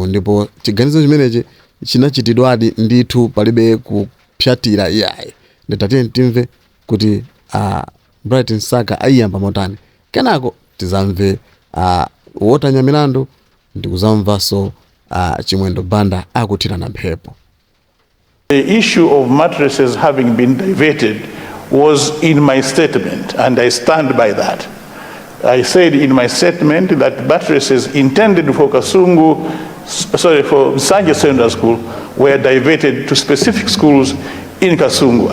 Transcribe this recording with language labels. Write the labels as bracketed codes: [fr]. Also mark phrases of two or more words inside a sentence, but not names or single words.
[ny] Ndipo chiganizo chimenechi chinachitidwadi ndithu palibe kupyatira yayi. Ndetatiye timve kuti Bright Msaka ayiyamba motani kenako tizamve wota Nyamilandu ndikuzamvaso Chimwendo Banda akuthirana mphepo. [en] The issue of mattresses having been diverted was in my statement, and I stand by that. I said in my statement that mattresses intended for for Nsanje Secondary School were diverted to specific schools in Kasungu.